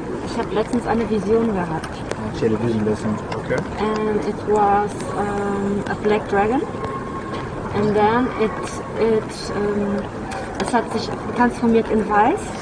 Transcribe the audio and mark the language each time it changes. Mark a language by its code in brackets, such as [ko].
[de] Ich habe letztens eine Vision gehabt. [en] She had a vision lesson. Okay. And it was a black dragon. And then [de] es hat sich transformiert in weiß.